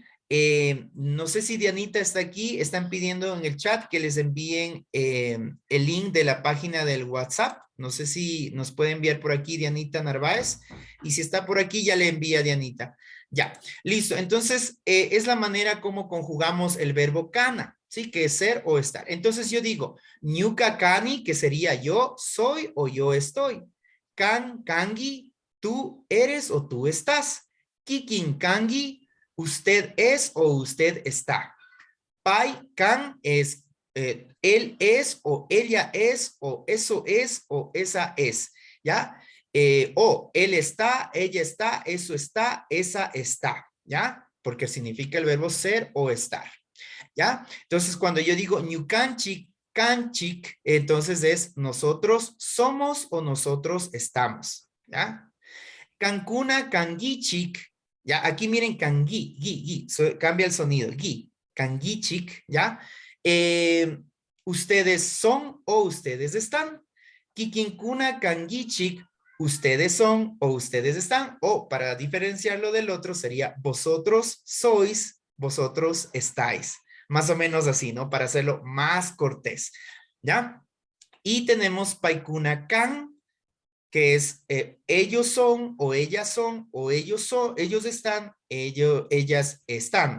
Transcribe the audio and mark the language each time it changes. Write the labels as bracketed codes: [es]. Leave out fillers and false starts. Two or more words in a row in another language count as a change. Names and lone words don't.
[es] No sé si Dianita está aquí. Están pidiendo en el chat que les envíen el link de la página del WhatsApp. No sé si nos puede enviar por aquí Dianita Narváez. Y si está por aquí, ya le envía Dianita. Ya, listo. Entonces, es la manera como conjugamos el verbo kana, ¿sí? Que es ser o estar. Entonces, yo digo, [qu] ñuka kani, [es] que sería yo soy o yo estoy. [qu] Kan kangi, [es] tú eres o tú estás. [qu] Kikin kangi, [es] usted es o usted está. [qu] Pai kan [es] es él es o ella es o eso es o esa es, ¿ya? O él está, ella está, eso está, esa está, ¿ya? Porque significa el verbo ser o estar, ¿ya? Entonces, cuando yo digo [qu] ñukanchik, kanchik, [es] entonces es nosotros somos o nosotros estamos, ¿ya? [qu] Kankuna, kangichik, [es] ya, aquí miren kangi, cambia el sonido, gi, kangichik, ¿ya? Ustedes son o ustedes están. [qu] Kikinkuna kangichik, [es] ustedes son o ustedes están. O para diferenciarlo del otro sería vosotros sois, vosotros estáis. Más o menos así, ¿no? Para hacerlo más cortés, ¿ya? Y tenemos [qu] paikuna kan, [es] que es ellos son o ellas son o ellos están, ellas están.